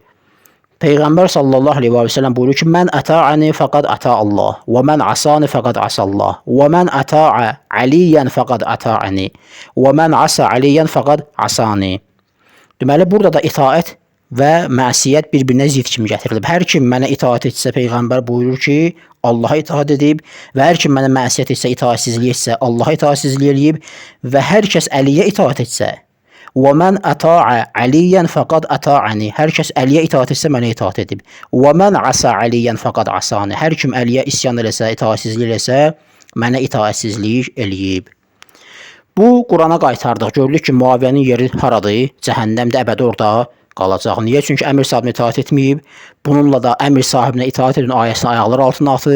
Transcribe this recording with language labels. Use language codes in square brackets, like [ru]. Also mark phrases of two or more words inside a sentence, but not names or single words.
[az] Peyğəmbər [ar] صلى الله عليه وسلم [az] buyurur ki, [ar] من أطاعني فقد أطاع الله ومن عصاني فقد عصى الله ومن أطاع عليا فقد أطاعني ومن عصى عليا فقد عصاني. [az] Deməli, burada da itaət və məsiyyət bir-birinə zid kimi gətirilib. Hər kim mənə itaət etsə, Peyğəmbər buyurur ki, Allaha itaət edib və hər kim mənə məsiyyət etsə, itaatsizlik etsə, Allaha itaatsizlik eləyib və hər kəs Əliyə itaət etsə, [ar] وَمَنْ أَطَاعَ عَلِيًّا فَقَدْ أَطَاعَنِي. [az] Hər kəs Əliyə itaət etsə, mənə itaət edib. [ar] وَمَنْ عَصَى عَلِيًّا فَقَدْ عَصَانِ. [az] Hər kim Əliyə isyan eləsə, itaatsizlik eləsə, mənə itaatsizlik eləyib. Bu Qurana qaytardıq. Görülür ki, Muaviyyənin yeri haradır? Cəhənnəmdə əbədi orada qalacaq. Niyə? Çünki əmr sahibinə itaət etməyib. Bununla da əmr sahibinə itaət edin ayəsini ayaqlar altına atıb.